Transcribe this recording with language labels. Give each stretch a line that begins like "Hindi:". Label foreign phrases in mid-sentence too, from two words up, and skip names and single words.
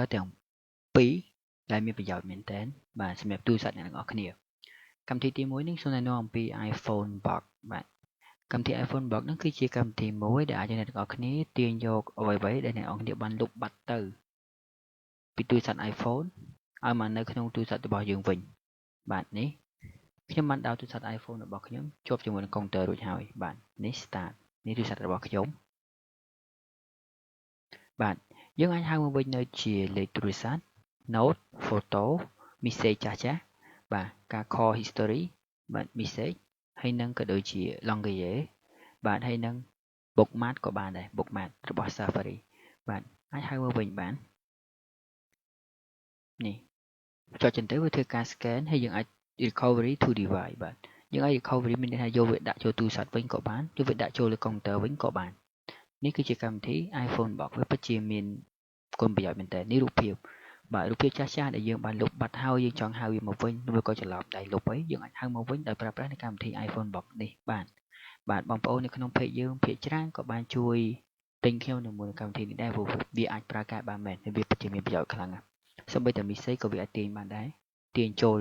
Khmer: ទាំងពីរដែលមានប្រយោជន៍មែនទែនបាទសម្រាប់ទូរស័ព្ទអ្នកទាំងអស់គ្នាកម្មវិធីទី1នេះសូមណែនាំអំពី iPhone Box បាទកម្មវិធី iPhone Box នឹងគឺជាកម្មវិធីមួយដែលអាចអ្នកទាំងអស់គ្នាទាញយកអ្វីៗដែលអ្នកទាំងអស់គ្នាបានលុបបាត់ទៅពីទូរស័ព្ទ iPhone ឲ្យមកនៅក្នុងទូរស័ព្ទរបស់យើងវិញបាទនេះខ្ញុំបានដោនទូរស័ព្ទ iPhone របស់ខ្ញុំជាប់ជាមួយនឹង Counter រួចហើយបាទនេះ start នេះទូរស័ព្ទរបស់ខ្ញុំ បាទយើងអាចហៅមកវិញនៅជាលេខទូរស័ព្ទ note photo message ចាស់បាទការ
English: call history
Khmer: បាទ message ហើយនឹងក៏ដូចជា language បាទហើយនឹង bookmark ក៏បានដែរ bookmark របស់ Safari បាទអាចហៅមកវិញបាន នេះចុចចឹងទៅវាធ្វើការ scan ហើយយើងអាច
English: recovery to device
Khmer: បាទយើងអាច recovery មានន័យថាយកវាដាក់ចូលទូរស័ព្ទវិញក៏បានយកវាដាក់ចូលលើ counter វិញក៏បាននេះគឺជាកម្មវិធី iPhone Box វាពិតជាមានគុណប្រយោជន៍មែនតើនេះរូបភាពបាទរូបភាពចាស់ៗដែលយើងបានលុបបាត់ហើយយើងចង់ហៅវាមកវិញឬក៏ច្រឡំដៃលុប អីយើងអាចហៅមកវិញដោយប្រើប្រាស់នៅកម្មវិធី iPhone Box នេះបាទបងប្អូននៅក្នុង page យើងភាគច្រើនក៏បានជួយទិញខ្ញុំនៅមួយកម្មវិធីនេះដែរព្រោះវាអាចប្រើការបានមែនហើយវាពិតជាមានប្រយោជន៍ខ្លាំងណាស់សូម្បីតែ message ក៏វាអាចទាញបានដែរទាញចូលលើ